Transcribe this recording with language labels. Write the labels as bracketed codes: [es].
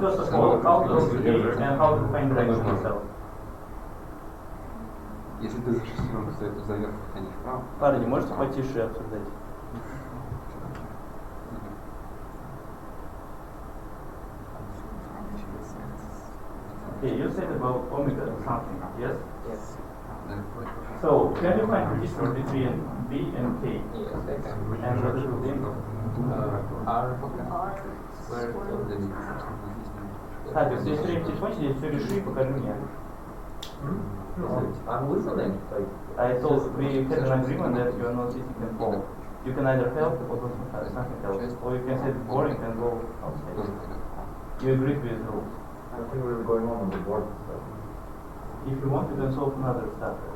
[en] first of all, how to draw the V and how to find direction itself? [ru] Если ты за шестеренку за верх тянешь вправо, Парни, можете потише обсуждать? [en] Okay, you said about omega or something, yes? Yes. So, can you find the distance between B and K? Yes, I can. And what is the name? R. Square root. [ru] Кстати, если все время телефончик, здесь все реши и покажи мне. [en] I'm listening. Like, I thought we had an agreement that you are not sitting and fall. You can either help or do something else. Or you can say it's boring and go outside. You agreed with the rules. nothing really going on the board. So. If you want, you can solve another stuff.